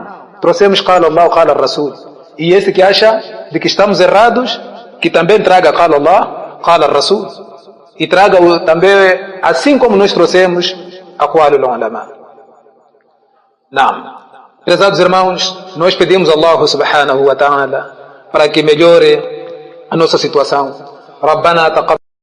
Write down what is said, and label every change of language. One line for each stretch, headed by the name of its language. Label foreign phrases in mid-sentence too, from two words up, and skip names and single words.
Portuguese: Trouxemos
Arabic: قال الله، قال رسول.
Portuguese: E esse que acha de que estamos errados, que também traga
Arabic: قال الله، قال رسول.
Portuguese: E traga também, assim como nós trouxemos,
Arabic: أقوال العلماء.
Portuguese: Não. Prezados irmãos, nós pedimos a Allah
Arabic: سبحانه وتعالى
Portuguese: para que melhore a nossa situação.
Arabic: ربنا تقبل